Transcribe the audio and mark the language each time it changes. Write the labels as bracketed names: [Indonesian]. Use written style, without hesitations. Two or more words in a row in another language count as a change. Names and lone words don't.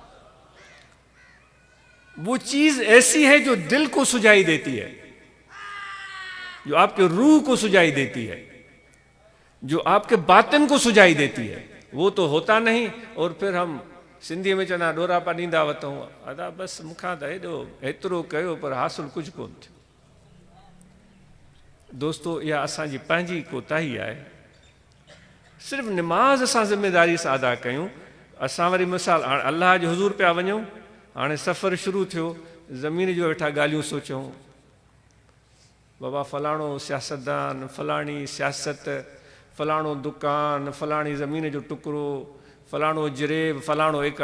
[Urdu] وہ چیز ایسی ہے جو دل کو سجائی دیتی ہے، جو آپ کے روح کو سجائی دیتی ہے، جو آپ کے باطن کو سجائی دیتی ہے. وہ تو ہوتا نہیں. اور پھر ہم سندھی میں [Sindhi] چنا ڈورا پاڑींदा वतूं ادا بس मूंखां त हेॾो एतिरो कयो पर हासिल कुझु कोन थियो. दोस्तो इहा असांजी पंहिंजी कोताही आहे. सिर्फ़ु निमाज़ असां ज़िम्मेदारी सां अदा कयूं. असां वरी मिसाल हाणे अलाह जे हुज़ूर पिया वञूं, हाणे सफ़र शुरू थियो, ज़मीन जो वेठा ॻाल्हियूं सोचूं, बाबा फलाणो सियासतदान, फलाणी सियासत, फलाणो दुकान, फलाणी ज़मीन जो टुकड़ो, फलाणो जरेब, फलाणो एकड़.